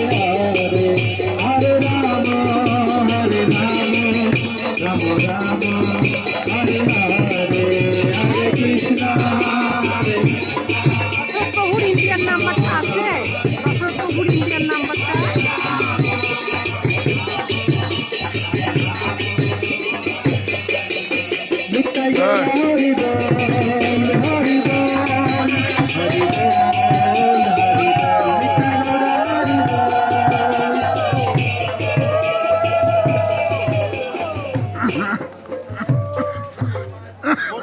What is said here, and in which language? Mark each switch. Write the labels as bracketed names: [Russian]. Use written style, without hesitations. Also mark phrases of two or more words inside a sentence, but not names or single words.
[Sanskrit] Hare, Hare Rama, Hare Rama, Rama Rama, Hare Hare, Hare Krishna, Hare [Bangla] দর্শক ইন্ডিয়ান নাম্বারটা আছে, দর্শক ইন্ডিয়ান নাম্বারটা নিতাই হরি বোল, হরি বোল, হরি বোল, হরি বোল.